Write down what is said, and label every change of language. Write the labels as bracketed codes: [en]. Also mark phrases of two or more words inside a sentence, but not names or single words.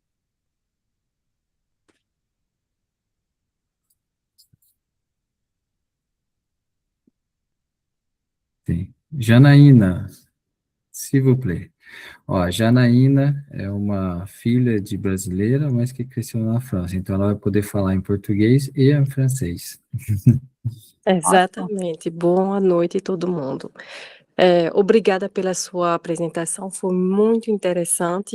[pt] Tem. Janaína, [fr] s'il vous plaît. [pt] Ó, a Janaína é uma filha de brasileira, mas que cresceu na França. Então, ela vai poder falar em português e em francês. Exatamente. Boa noite, todo mundo. Obrigada pela sua apresentação, foi muito interessante.